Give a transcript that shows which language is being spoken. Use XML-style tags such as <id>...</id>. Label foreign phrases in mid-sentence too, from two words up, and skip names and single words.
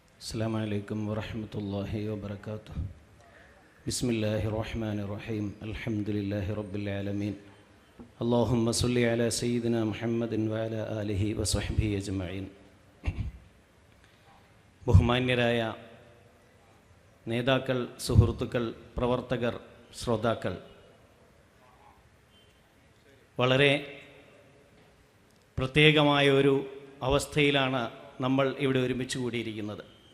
<ar>السلام عليكم ورحمة الله وبركاته. بسم الله الرحمن الرحيم. الحمد لله رب العالمين. اللهم صل على سيدنا محمد وعلى آله وصحبه أجمعين.</ar> <ml>ബഹുമാന്യരായ നേതാക്കൾ, സുഹൃത്തുക്കൾ, പ്രവർത്തകർ, ശ്രോതാക്കൾ, വളരെ പ്രത്യേകമായ ഒരു അവസ്ഥയിലാണ് നമ്മൾ ഇവിടെ ഒരുമിച്ച് കൂടിയിരിക്കുന്നത്.</ml>